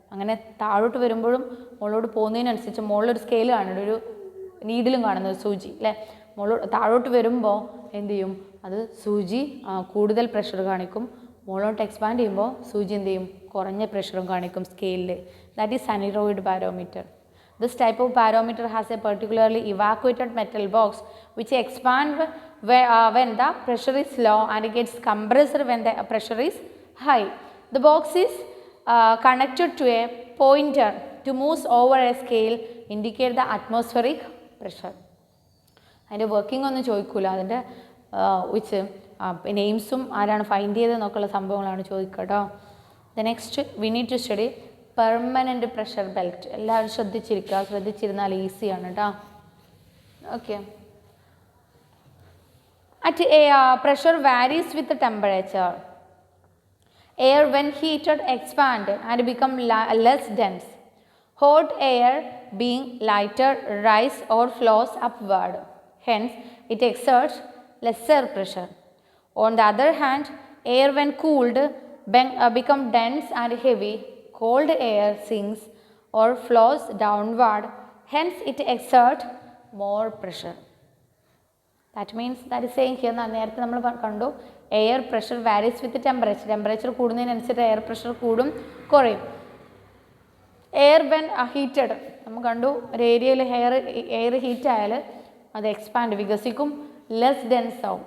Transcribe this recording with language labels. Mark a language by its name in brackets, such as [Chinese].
[Malayalam] അങ്ങനെ താഴോട്ട് വരുമ്പോഴും മുകളിലോട്ട് പോകുന്നതിനനുസരിച്ച് മുകളിലൊരു സ്കെയിൽ കാണുന്നുണ്ട്, ഒരു നീഡിലും കാണുന്നത് സൂചി. അല്ലേ, താഴോട്ട് വരുമ്പോൾ എന്ത് ചെയ്യും, അത് സൂചി കൂടുതൽ പ്രഷർ കാണിക്കും. മുകളിലോട്ട് എക്സ്പാൻഡ് ചെയ്യുമ്പോൾ സൂചി എന്ത് ചെയ്യും, കുറഞ്ഞ പ്രഷറും കാണിക്കും സ്കെയിലിൽ. [English] That is aneroid barometer. This type of barometer has a particularly evacuated metal box which expands when the pressure is low and it gets compressed when the pressure is high. The box is connected to a pointer to move over a scale indicate the atmospheric pressure. [Malayalam] അതിൻ്റെ working ഒന്നും ചോദിക്കില്ല, അതിൻ്റെ which നെയിംസും ആരാണ് find ചെയ്തതെന്നൊക്കെയുള്ള സംഭവങ്ങളാണ് ചോദിക്കുക കേട്ടോ. [English] The next we need to study permanent pressure belt. [Malayalam] എല്ലാവരും ശ്രദ്ധിച്ചിരിക്കുക, ശ്രദ്ധിച്ചിരുന്നാൽ ഈസിയാണ് കേട്ടോ. Okay. [English] At a pressure varies with temperature. Air when heated expand and become less dense. Hot air being lighter rise or flows upward. Hence, it exerts lesser pressure. On the other hand, air when cooled become dense and heavy. Cold air sinks or flows downward. Hence, it exerts more pressure. That means that is saying here, [Malayalam] നേരത്തെ നമ്മൾ കണ്ടു [English] Air pressure varies with temperature. [Malayalam] Temperature കൂടുന്നതിനനുസരിച്ച് air pressure കൂടും കുറയും. [English] air when heated [Malayalam] നമ്മൾ കണ്ടു, ഒരു ഏരിയയിൽ എയർ ഹീറ്റ് ആയാൽ അത് എക്സ്പാൻഡ് വികസിക്കും, ലെസ് ഡെൻസ് ആവും.